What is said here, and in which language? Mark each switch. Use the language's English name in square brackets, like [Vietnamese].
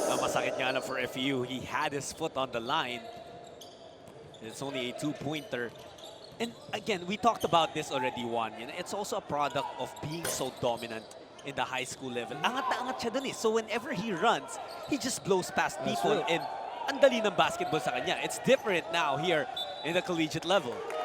[Filipino] Masakit nga lang for FEU. [English] He had his foot on the line. It's only a 2-pointer. And again, we talked about this already, Juan. You know, it's also a product of being so dominant in the high school level. [Filipino] Angat na angat siya dun eh. [English] So whenever he runs, he just blows past people. [Filipino] And ang dali ng basketball sa kanya. [English] It's different now here in the collegiate level.